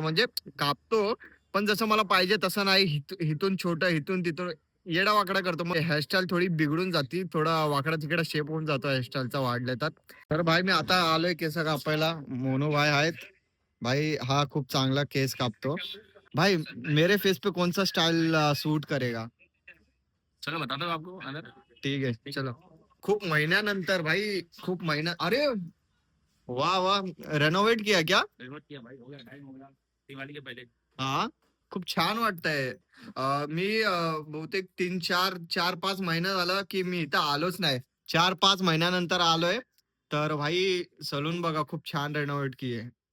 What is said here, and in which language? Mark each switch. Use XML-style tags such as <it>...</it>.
<mr>म्हणजे कापतो पण जसं मला पाहिजे तसं नाही. हिथून छोटं, हिथून तिथून येडा वाकडा करतो. मग हेअरस्टाईल थोडी बिघडून जाती, थोडा वाकडा तिकडा शेप होऊन जातो हेअरस्टाईलचा वाढले तर भाई मी आता आलोय केस कापायला. मोनू भाई आहेत. भाई हा खूप चांगला केस कापतो.</mr> <hi>भाई मेरे फेस पे कौन सा स्टाइल सूट करेगा? चलो बताता हूँ आपको अगर ठीक है चलो.</hi> <mr>खूप महिन्यानंतर भाई, खूप महिना.</mr> <hi>अरे वाह वाह, रेनोवेट किया क्या? रिमोट किया भाई, हो गया टाइम हो गया दिवाली के पहले.</hi> <mr>हा खूप छान वाटतंय. मी बहुतेक 4-5 महिना झाला की मी इथं आलोच नाही. 4-5 महिन्यानंतर आलोय. तर भाई सलून बघा खूप छान रेनोवेट की आहे.</mr>